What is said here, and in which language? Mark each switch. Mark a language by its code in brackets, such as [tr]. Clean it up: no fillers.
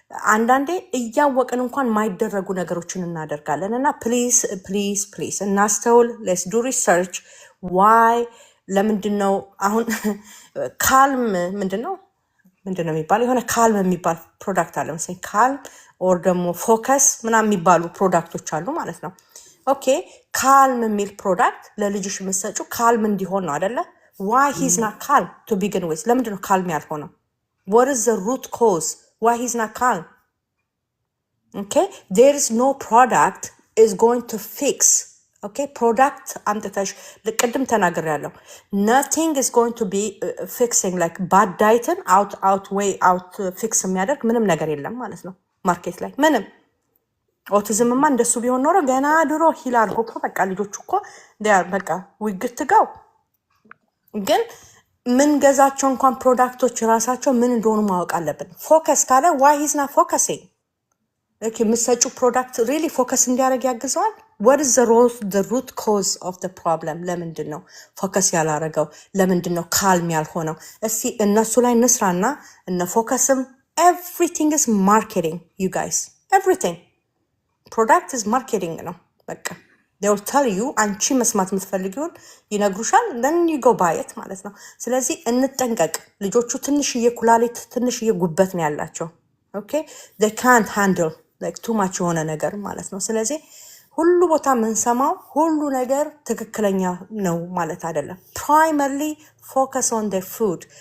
[am] አንዳንዴ እያወቅን እንኳን ማይደረጉ ነገሮችን እናደርጋለን እና ፕሊዝ ፕሊዝ ፕሊዝ እናስተውል። [en] ሌስ ዱ ሪሰርች ዋይ [am] ለምንድን ነው አሁን ካልም ምንድን ነው የሚባለው? የሆነ ካልም የሚባል ፕሮዳክት አለ መሰለኝ። ካልም ኦር ደግሞ ፎከስ ምናምን የሚባሉ ፕሮዳክቶች አሉ ማለት ነው። ኦኬ ካልም የሚል ፕሮዳክት ለልጅሽ የምትሰጪው ካልም እንዲሆን ነው አይደለ? [en] ዋይ ሂዝ ናት ካልም ቱ ቢግን ዊዝ? [am] ለምንድን ነው ካልም ያልሆነው? [en] what is the root cause why he's not calm? Okay, there is no product is going to fix. [am] Okay, product አምጥተሽ ቅድም ተናግሬያለሁ። [en] nothing is going to be fixing like bad diet out way out [am] fix የሚያደርግ ምንም ነገር የለም ማለት ነው ማርኬት ላይ ምንም። ኦቲዝምማ እንደሱ ቢሆን ኖሮ ገና ድሮ ሂል አድርጎ እኮ በቃ ልጆቹ እኮ በቃ ዊግት ጋው። ግን ምን ገዛቸው እንኳን ፕሮዳክቶች ራሳቸው ምን እንደሆኑ ማወቅ አለብን። ፎከስ ካለ [en] ዋይ ሂዝ ናት ፎከሲንግ? [am] ኦኬ የምትሰጪው ፕሮዳክት ሪሊ ፎከስ እንዲያደርግ ያግዘዋል? [en] what is the root cause of the problem? [am] ለምንድን ነው ፎከስ ያላረገው? ለምንድን ነው ካልም ያልሆነው? እስቲ እነሱ ላይ ንስራና እነ ፎከስም [en] everything is marketing you guys, everything product is marketing [am] ነው በቃ [en] they will tell you [am] አንቺ መስማት የምትፈልጊውን ይነግሩሻል [en] then you go buy it [am] ማለት ነው። ስለዚህ እንጠንቀቅ። ልጆቹ ትንሽዬ ኩላሊት ትንሽዬ ጉበት ነው ያላቸው። ኦኬ [en] they can't handle like too much [am] የሆነ ነገር ማለት ነው። ስለዚህ ሁሉ ቦታ የምንሰማው ሁሉ ነገር ትክክለኛ ነው ማለት አይደለም። [en] primarily focus on their food